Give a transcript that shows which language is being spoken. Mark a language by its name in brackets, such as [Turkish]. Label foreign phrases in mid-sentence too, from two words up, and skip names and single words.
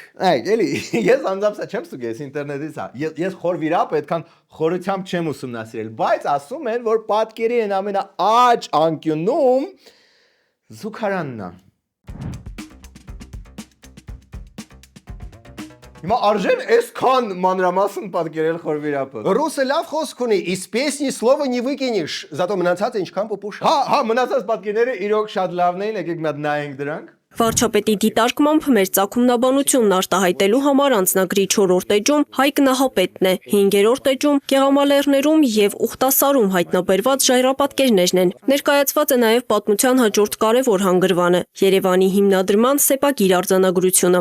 [Armenian] Այ, էլի, ես անձամբ չեմ ստուգես ինտերնետից, ես խորվիրապ այդքան խորությամբ չեմ ուսումնասիրել, բայց ասում են, որ պատկերի են ամենաաճ անկյունում զուգարանն է։ Հիմա արժեն այսքան մանրամասն պատկերել խորվիրապը։ Ռուսը լավ խոսք ունի, [Russian] из песни слова не выкинешь, зато [Armenian] մնացած ինչքան պուպուշ։ Հա, մնացած պատկերները իրոք շատ լավն էին, եկեք մի հատ նայենք դրանք։ Վարչապետի դիտարկմամբ մեր ծագումնաբանությունն արտահայտելու համար անձնագրի 4-րդ էջում Հայկ Նահապետն է, 5-րդ էջում Գեղամալերներում եւ Ուխտասարում հայտնաբերված ժայռապատկերներն են։ Ներկայացված է նաեւ պատմության հաջորդ կարևոր հանգրվանը՝ Երևանի հիմնադրման սեպագիր արձանագրությունը։